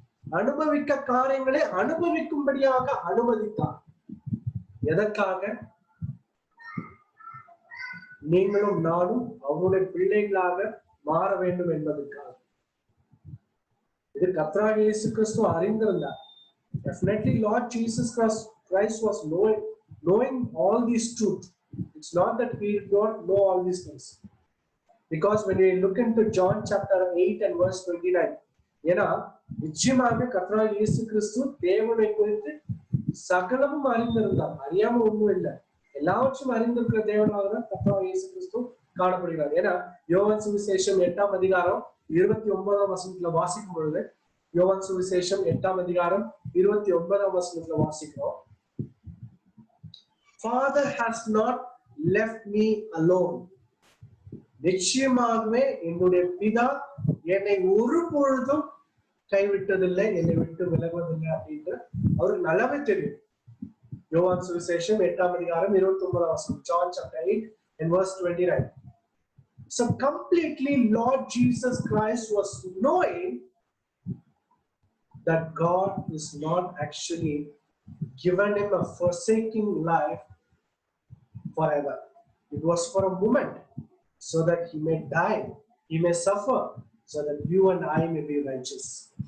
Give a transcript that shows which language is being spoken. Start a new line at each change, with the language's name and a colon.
Tamil: அனுபவிக்க காரியங்களை அனுபவிக்கும்படியாக அனுமதித்தார். எதற்காக? நீங்களும் நானும் அவருடைய பிள்ளைகளாக மாற வேண்டும் என்பதற்காக. இது கர்த்தராகிய இயேசு கிறிஸ்து அறிந்திருந்தார்.
English: Definitely Lord Jesus Christ was knowing all these truths. It's not that we don't know all these things. Because when we look into John chapter 8 and verse 29,
Tamil: ஏன்னா நிச்சயமாக கர்த்தராகிய இயேசு கிறிஸ்து தேவனை குறித்து சகலமும் அறிந்திருந்தார். அறியாம ஒண்ணும் இல்லை. எல்லாவற்றும் அறிந்திருக்கிற தேவனாக தான் கர்த்தராகிய இயேசு கிறிஸ்து காணப்படுகிறார். ஏன்னா யோவான் சுவிசேஷம் 8ஆம் அதிகாரம் 29ஆம் வசனத்துல வாசிக்கும் பொழுது, யோவான் சுவிசேஷம் 8ஆம் அதிகாரம் 29ஆம் வசனத்துல வாசிக்கிறோம்,
English: Father has not left me alone.
Tamil: நிச்சயமாகவே என்னுடைய பிதா என்னை ஒரு பொழுதும் கைவிட்டதில்லை, என்னை விட்டு விலகுவதில்லை அப்படின்ற அவருக்கு நல்லாவே தெரியும். யோவான் சுவிசேஷம் 8ஆம் அதிகாரம் 29ஆம் வசனம்,
English: John chapter 8 and verse 29. So completely Lord Jesus Christ was knowing that God is not actually given him a forsaking life forever. It was for a moment, so that he may die, he may suffer, so that you and I may be righteous.